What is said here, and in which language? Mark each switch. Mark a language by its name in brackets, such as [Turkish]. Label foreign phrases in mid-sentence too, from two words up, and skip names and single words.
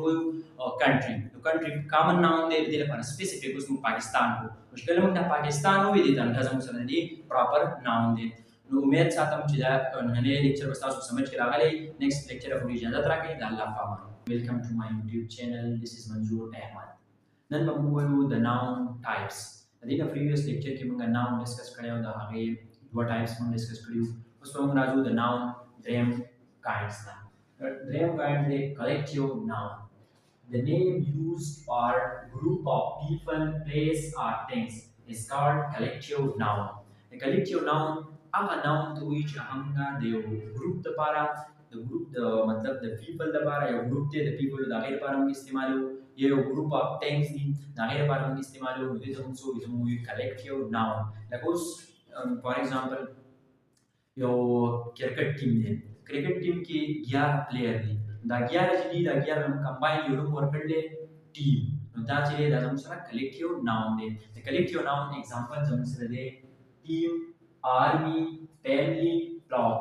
[Pashto] وایو کنټري یو کنټري [English] common noun [Pashto] دی د دې لپاره سپیسیفیک اوس موږ پاکستان وو چې کله موږ دا پاکستان ووایو دې ته دا زموږ سره دی [English] proper noun [Pashto] دی نو امید ساتم چې دا نننی لیکچر به ستاسو سمجھ کې راغلی [English] next lecture [Pashto] پورې اجازت راکړئ د الله په امان [English] welcome to my YouTube channel this is [Pashto] منظور احمد نن به موږ وایو د [English] noun types [Pashto] دغه [English] previous lecture [Pashto] کې موږ ناون ډیسکس کړی او د هغې دوه ټایپس موږ ډیسکس کړي وو. اوس به موږ راځو د ناون دریم کاینډز ته. دریم کاینډ دی [English] collective noun. The name used for group of people, place or things is called collective noun. The collective noun [Pashto] هغه noun ته وایي چې هغه د یو ګروپ لپاره د ګروپ د مطلب د پیپل لپاره یو ګروپ دی د پیپل د هغې لپاره موږ استعمالوو، یو [English] group of things [Pashto] دي د هغې لپاره موږ استعمالوو. دې ته موږ څه وایو؟ موږ وایو [English] collective noun. [Pashto] لکه اوس [English] for example [Pashto] یو [English] cricket team [Pashto] دی، کرکټ ټیم کې 11 پلیر دي، دا 11 چې دي دا 11 هم کمباین یو نوم ورکړل دی ټیم. نو دا چې دی دا زموږ سره [English] collective noun [Pashto] دی. د [English] collective noun example [Pashto] زموږ سره دی [English] team, army, family, flock.